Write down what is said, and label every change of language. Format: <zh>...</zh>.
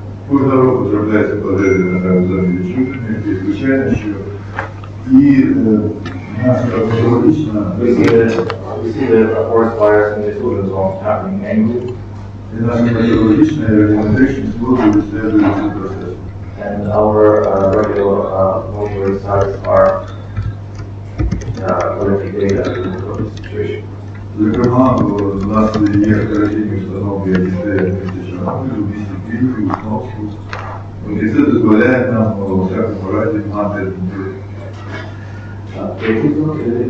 <uk>Кожного року зробляється пожежі на зоні відчуження, і звичайно, що і наша метеорологічна</uk> <en>We see the forest fires in the excluded zone happening annually.</en> <uk>і наша метеорологічна і радіометричні служби відслідують цей процес.</uk> <en>And our regular monitoring sites are collecting data for the situation.</en> <uk>Зокрема, у нас є операційні установки, які стоять в місті Чорнобиль, у місті Києві, у Сновську. І це дозволяє нам у всякому разі мати операційні установки.</uk>